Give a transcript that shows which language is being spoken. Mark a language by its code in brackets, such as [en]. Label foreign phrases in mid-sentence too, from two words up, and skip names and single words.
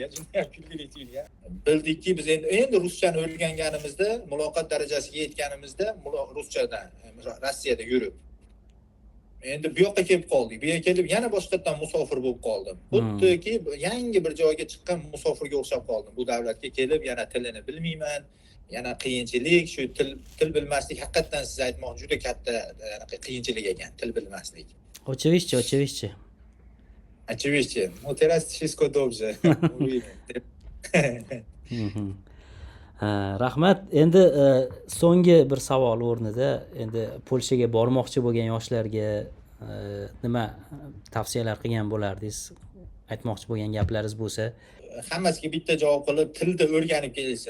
[uz] Juda ham kulgilik tuyulgan. Bildikki biz endi ruschani o'rganganimizda, muloqot darajasiga yetganimizda ruschadan Rossiyada yurib endi bu yoqqa kelib qoldik. Bu yerga kelib yana boshqatdan musofir bo'lib qoldim. Xuddiki yangi bir joyga chiqqan musofirga o'xshab qoldim. Bu davlatga kelib yana tilini bilmayman. Yana qiyinchilik, shu til bilmaslik haqiqatan siz aytmoqchi juda katta qiyinchilik ekan, til bilmaslik. [pl] Oczywiście. Oczywiście. No teraz wszystko dobrze. [uz] Rahmat. Endi so'nggi bir savol o'rnida, endi Polshaga bormoqchi bo'lgan yoshlarga nima tavsiyalar qilgan bo'lardingiz? Aytmoqchi bo'lgan gaplaringiz bo'lsa? Hammasiga bitta javob qilib, tilni o'rganib kelsin.